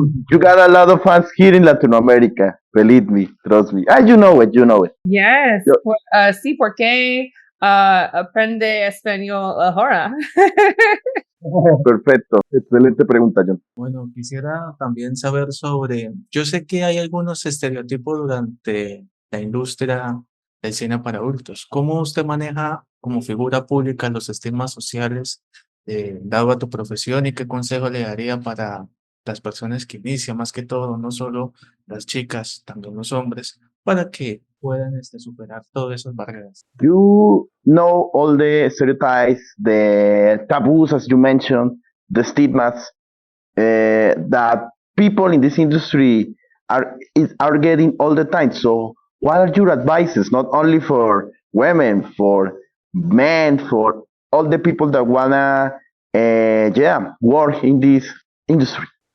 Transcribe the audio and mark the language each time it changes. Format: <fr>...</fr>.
<en>You got a lot of fans here in Latin America. Believe me, trust me. You know it, you know it. Yes.</en> <es>Yo- Sí, porque aprende español ahora. Perfecto, excelente pregunta, John. Bueno, quisiera también saber sobre, yo sé que hay algunos estereotipos durante la industria del cine para adultos. ¿Cómo usted maneja como figura pública los estigmas sociales dado a tu profesión y qué consejo le daría para las personas que inician, más que todo, no solo las chicas, también los hombres, para que puedan superar todas esas barreras?</es> <en>You know all the stereotypes, the taboos, as you mentioned, the stigmas that people in this industry are getting all the time. So, what are your advices, not only for women, for men, for all the people that wanna, work in this industry?</en>